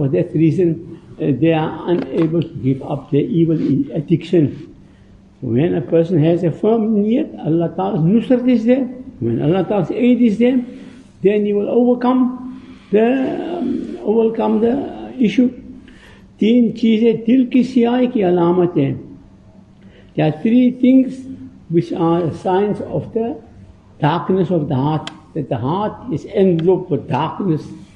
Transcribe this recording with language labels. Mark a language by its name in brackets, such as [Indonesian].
[English] For that reason, they are unable to give up their evil addiction. When a person has a firm niyat, Allah Ta'ala's nusrat is there. When Allah Ta'ala's aid is there, then he will overcome the issue. [Urdu] तीन चीज़ें दिल की सियाही की अलामत हैं. [English] There are three things which are signs of the darkness of the heart, that the heart is enveloped with darkness.